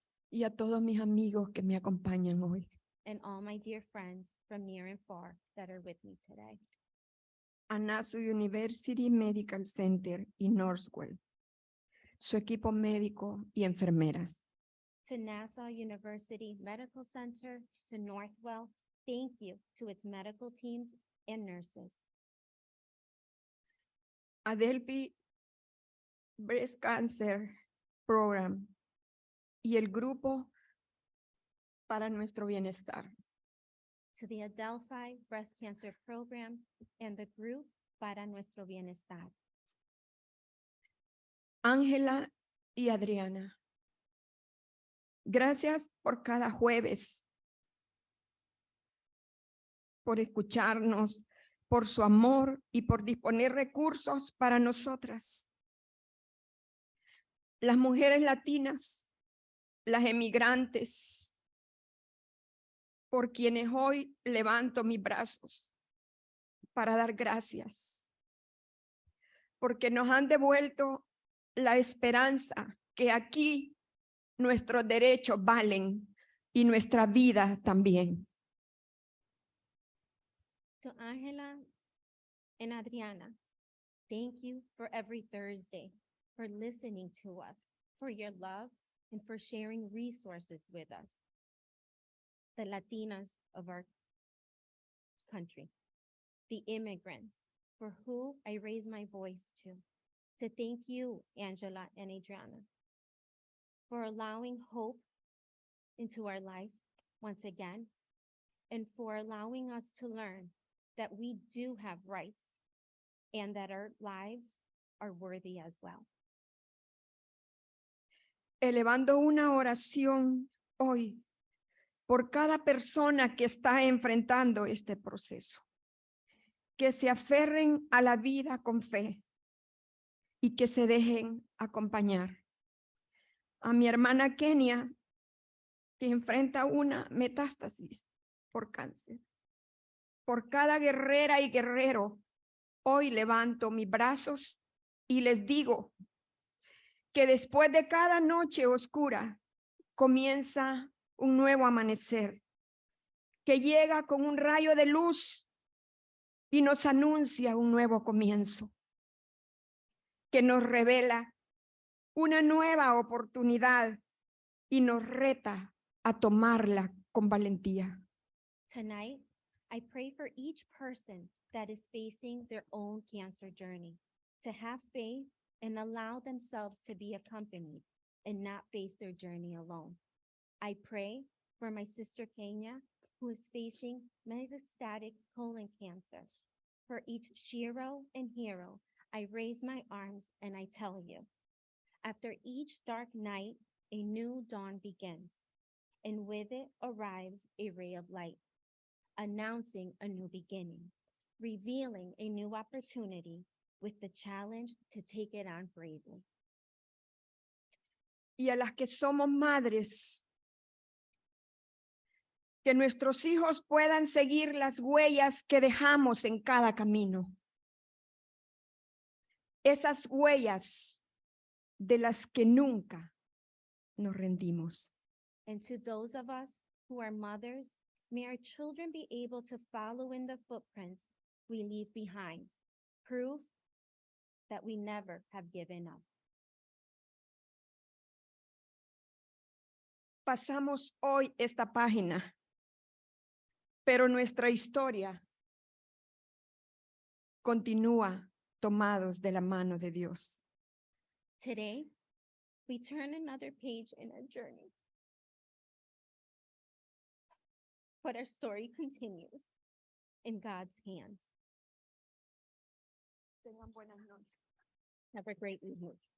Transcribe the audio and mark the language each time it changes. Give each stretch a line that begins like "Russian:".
Spanish: Y a todos mis amigos que me acompañan hoy.
English: And all my dear friends from near and far that are with me today.
Spanish: A Nassau University Medical Center y Northwell, su equipo médico y enfermeras.
English: To Nassau University Medical Center, to Northwell, thank you to its medical teams and nurses.
Spanish: Adelphi Breast Cancer Program y el grupo para nuestro bienestar.
English: To the Adelphi Breast Cancer Program and the group Para Nuestro Bienestar.
Spanish: Ángela y Adriana. Gracias por cada jueves, por escucharnos, por su amor y por disponer recursos para nosotras. Las mujeres latinas, las emigrantes, por quienes hoy levanto mis brazos para dar gracias, porque nos han devuelto la esperanza que aquí nuestros derechos valen y nuestra vida también.
English: To Angela and Adriana, thank you for every Thursday, for listening to us, for your love, and for sharing resources with us, the Latinas of our country, the immigrants for who I raise my voice to thank you, Angela and Adriana, for allowing hope into our life once again, and for allowing us to learn that we do have rights and that our lives are worthy as well.
Spanish: Elevando una oración hoy por cada persona que está enfrentando este proceso, que se aferren a la vida con fe y que se dejen acompañar. A mi hermana Kenia, que enfrenta una metástasis por cáncer. Por cada guerrera y guerrero, hoy levanto mis brazos y les digo que después de cada noche oscura comienza un nuevo amanecer, que llega con un rayo de luz y nos anuncia un nuevo comienzo, que nos revela una nueva oportunidad y nos reta a tomarla con valentía.
English: Tonight, I pray for each person that is facing their own cancer journey to have faith and allow themselves to be accompanied and not face their journey alone. I pray for my sister Kenya, who is facing metastatic colon cancer. For each Shiro and hero, I raise my arms and I tell you, after each dark night, a new dawn begins, and with it arrives a ray of light, announcing a new beginning, revealing a new opportunity with the challenge to take it on bravely.
Spanish: Y a las que somos madres, que nuestros hijos puedan seguir las huellas que dejamos en cada camino. Esas huellas de las que nunca nos rendimos.
English: And to those of us who are mothers, may our children be able to follow in the footprints we leave behind, proof that we never have given up.
Spanish: Pasamos hoy esta página, pero nuestra historia continúa tomados de la mano de Dios.
English: Today, we turn another page in our journey. But our story continues in God's hands.
Spanish: Tengan buenas noches.
English: Have a great evening.